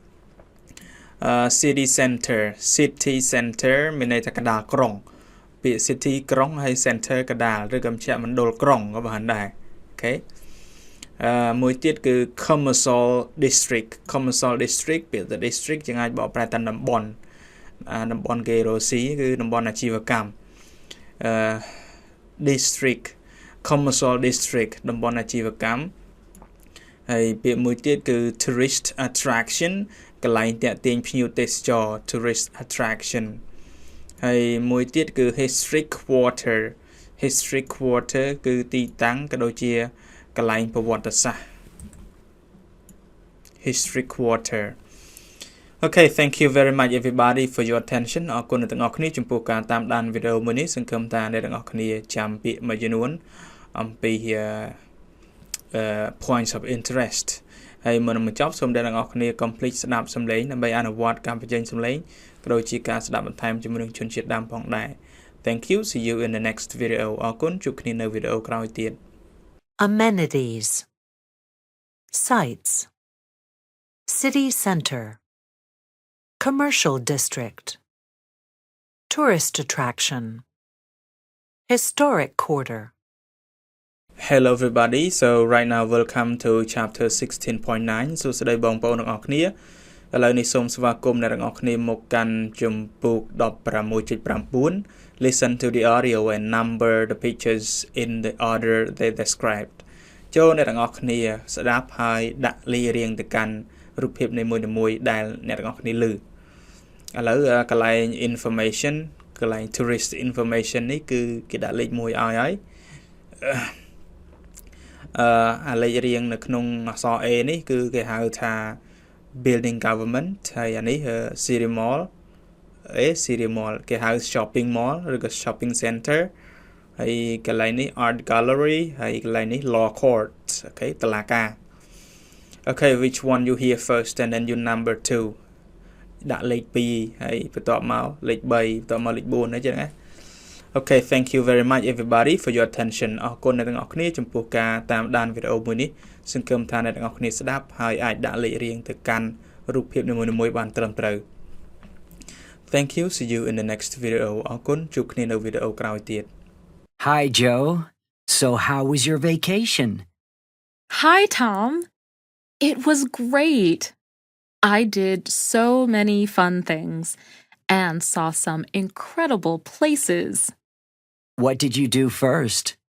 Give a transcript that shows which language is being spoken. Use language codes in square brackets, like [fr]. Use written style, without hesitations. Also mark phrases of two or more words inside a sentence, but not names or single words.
[en] city center [km] មានន័យថាកណ្ដាលក្រុងពាក្យ city ក្រុងហើយ center កណ្ដាលឬក៏មជ្ឈមណ្ឌលក្រុងក៏បានដែរអូខេមួយទៀតគឺ [en] commercial district [km] ពាក្យ district ជាងអាចបកប្រែតាមតំបន់គេរស់ស៊ីគឺតំបន់អាជីវកម្ម [en] district commercial district [km] តំបន់អាជីវកម្មហើយពាក្យមួយទៀតគឺ [en] tourist attraction [km] កន្លែងទាក់ទាញភ្ញៀវទេសចរ [en] tourist attraction [km] ហើយមួយទៀតគឺ [en] historic quarter [km] គឺទីតាំងក៏ដូចជាកន្លែងប្រវត្តិសាស្ត្រ [en] historic quarter Okay thank you very much everybody for your attention [km] អរគុណអ្នកទាំងអស់គ្នាចំពោះការតាមដានវីដេអូមួយនេះសង្ឃឹមថាអ្នកទាំងអស់គ្នាចាំពាក្យមួយចំនួនអំពី [en] points of interest [km] ហើយមុននឹងបញ្ចប់សូមអ្នកទាំងអស់គ្នា complete ស្ដាប់សំឡេងដើម្បីអនុវត្តការបញ្ចេញសំឡេងក៏ដូចជាការស្ដាប់បន្ថែមជាមួយនឹងជនជាតិដើមផងដែរ [en] Thank you see you in the next video [km] អរគុណជួបគ្នានៅវីដេអូក្រោយទៀត [en] Amenities. Sites. City center. Commercial district. Tourist attraction. Historic quarter. Hello everybody so right now welcome to chapter 16.9 [km] សួស្តីបងប្អូនទាំងអស់គ្នាឥឡូវនេះសូមស្វាគ មន៍អ្នកទាំងអស់គ្នាមកកាន់ជំពូក 16.9 [en] Listen to the audio and number the pictures in the order they described [km] ចូលអ្នកទាំងអស់គ្នាស្ដាប់ហើយដាក់លេខរៀងទៅកាន់រូបភាពនីមួយៗដែលអ្នកទាំងអស់គ្នាឮឥឡូវកន្លែង information កន្លែង [en] tourist information [km] នេះគឺគេដាក់លេខ1ឲ្យហើយ អាលេខរៀងនៅក្នុងអក្សរ A នេះគឺគេហៅថា [en] building government [km] ហើយអានេះ [en] city mall city mall [km] គេហៅ [en] shopping mall [km] ឬក៏ [en] shopping center [km] ហើយកន្លែងនេះ [en] art gallery [km] ហើយកន្លែងនេះ [en] law court [km] អូខេតុលាការ [en] Okay which one you hear first and then you number 2 [km] ដាក់លេខ2ហើយបន្ទាប់មកលេខ3បន្ទាប់មកលេខ4អញ្ចឹងណា [en] Okay thank you very much everybody for your attention [km] អរគុណអ្នកទាំងអស់គ្នាចំពោះការតាមដានវីដេអូមួយនេះសង្ឃឹមថាអ្នកទាំងអស់គ្នាស្ដាប់ហើយអាចដាក់លេខរៀងទៅកាន់រូបភាពនីមួយៗបានត្រឹមត្រូវ [en] Thank you see you in the next video [km] អរគុណជួបគ្នានៅវីដេអូក្រោយទៀត [en] Hi, Joe. So how was your vacation? Hi, Tom. It was great. I did so many fun things and saw some incredible places. What did you do first?